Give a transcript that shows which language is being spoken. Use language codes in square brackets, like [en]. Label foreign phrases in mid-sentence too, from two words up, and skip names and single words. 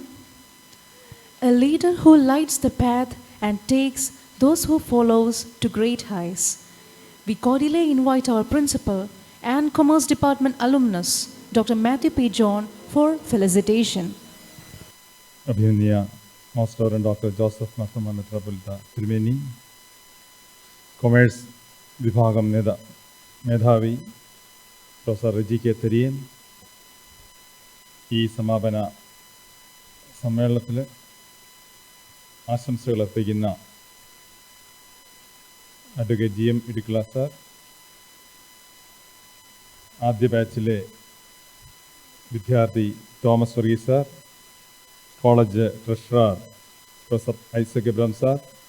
[en] A leader who lights the path and takes those who follows to great heights. We cordially invite our principal and Commerce Department alumnus, Dr. Matthew P. John, for felicitation. Abhinaya Master and Dr. Joseph Mathoma, Metropolitan, Tirumeni, Commerce [ml] വിഭാഗം മേധാവി, [en] Professor Reggie K. Cherian, [ml] ഈ സമാപന സമ്മേളനത്തിൽ ആശംസകൾ അർപ്പിക്കുന്ന അഡ്വക്കേറ്റ് GM ഇടുക്കിള സാർ, ആദ്യ ബാച്ചിലെ വിദ്യാർത്ഥി തോമസ് വർഗീസ് സാർ, കോളേജ് ട്രഷറർ പ്രൊഫസർ ഐസക് എബ്രഹാം സാർ,